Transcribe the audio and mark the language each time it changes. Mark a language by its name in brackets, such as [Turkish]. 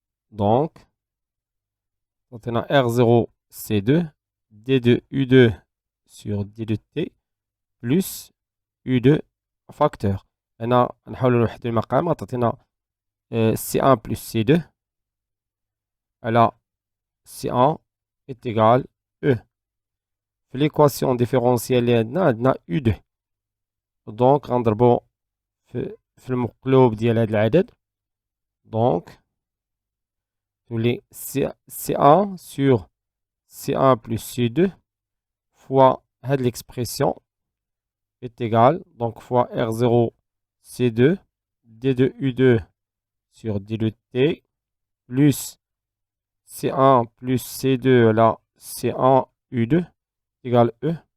[French] Donc, on a R0 C2 D2 U2 sur D de T plus U2 facteur. [Arabic] هنا نحاولوا نوحدوا المقام غتعطينا C1 [French] plus [Arabic] C2 على C1 [French] est égal [Arabic] E. في [French] l'équation différentielle [Arabic] اللي عندنا U2. دونك غنضربو في المقلوب ديال هذا العدد. دونك تولي [French] C1 sur C1 plus C2 fois [Arabic] هاد [French] l'expression est égal, donc fois R0 C2 D2 U2 sur D de T plus C1 plus C2 là C1 U2 égale E